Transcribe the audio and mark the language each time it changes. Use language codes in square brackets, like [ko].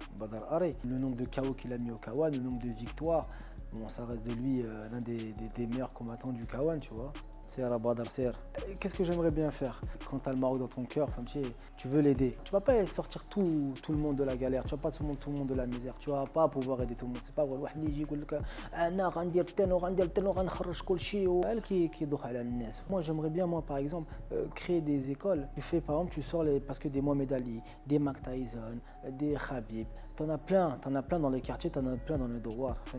[fr] Badr Hari, le nombre de KO qu'il a mis au K1, le nombre de victoires, bon, ça reste de lui l'un des meilleurs combattants du K1, tu vois. C'est Badr Ser. Qu'est-ce que j'aimerais bien faire? Quand tu as le Maroc dans ton cœur, tu veux l'aider. Tu vas pas sortir tout le monde de la galère, tu vas pas sortir tout le monde de la misère, tu vas pas pouvoir aider tout le monde. C'est pas vrai. [ar] واحد اللي يجي يقول لك انا غندير تن وغندير تن وغنخرج كل شيء كيدوخ على الناس. [fr] Moi j'aimerais bien moi par exemple créer des écoles. Tu fais par exemple tu sors parce que des Mohamed Ali, des Mike Tyson, des Khabib, t'en as plein dans les quartiers, t'en as plein dans le Douar.